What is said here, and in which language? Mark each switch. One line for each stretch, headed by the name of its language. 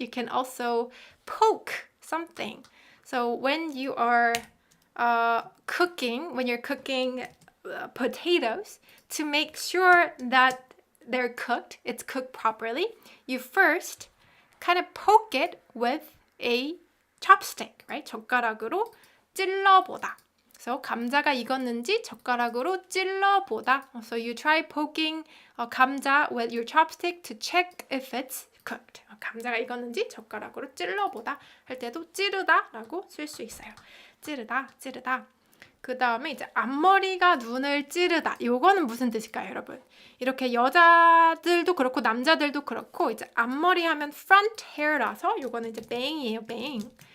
English: You can also poke something. So when you are cooking potatoes, to make sure that they're cooked, it's cooked properly, you first kind of poke it with a chopstick, right?
Korean: 젓가락으로 찔러보다. So 감자가 익었는지 젓가락으로 찔러보다.
English: So you try poking 감자 with your chopstick to check if it's cooked.
Korean: 감자가 익었는지 젓가락으로 찔러보다 할 때도 찌르다라고 쓸 수 있어요. 찌르다. 그 다음에 이제 앞머리가 눈을 찌르다. 요거는 무슨 뜻일까요, 여러분? 이렇게 여자들도 그렇고 남자들도 그렇고 이제 앞머리 하면 front hair라서 요거는 이제 bang이에요, bang.